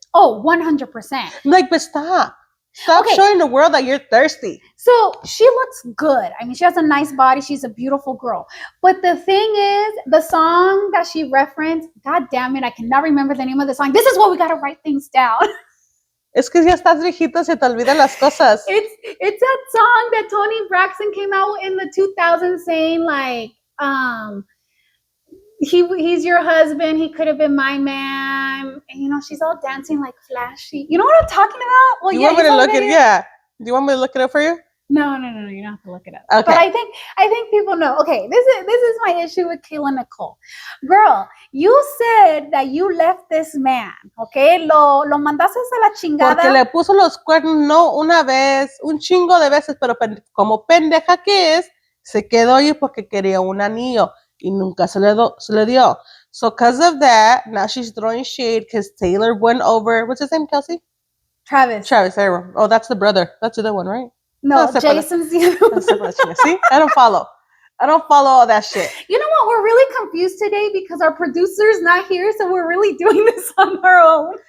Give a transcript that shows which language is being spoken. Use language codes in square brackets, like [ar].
[en] Oh, 100%. Like, but stop. Stop showing the world that you're thirsty. So she looks good. I mean, she has a nice body. She's a beautiful girl. But the thing is, the song that she referenced, God damn it, I cannot remember the name of the song. This is why we got to write things down. [es] Es que ya estás viejito, se te olvidan las cosas. [en] It's that song that Toni Braxton came out in the 2000s saying like, he's your husband, he could have been my man. And she's all dancing like flashy. You know what I'm talking about? Well, you want me to look it? Yeah. Do you want me to look it up for you? No, you don't have to look it up. Okay. But I think people know. Okay, this is my issue with Kayla Nicole. Girl, you said that you left this man, okay? [es] Lo mandaste a la chingada. Porque le puso los cuernos no una vez, un chingo de veces, pero como pendeja que es, se quedó ahí porque quería un anillo. Y nunca se le dio. [en] So because of that, now she's throwing shade because Taylor went over. What's his name, Kelsey? Travis. Travis. There. Oh, that's the brother. That's the other one, right? No, Jason's the other one. See, I don't follow. I don't follow all that shit. You know what? We're really confused today because our producer's not here, so we're really doing this on our own.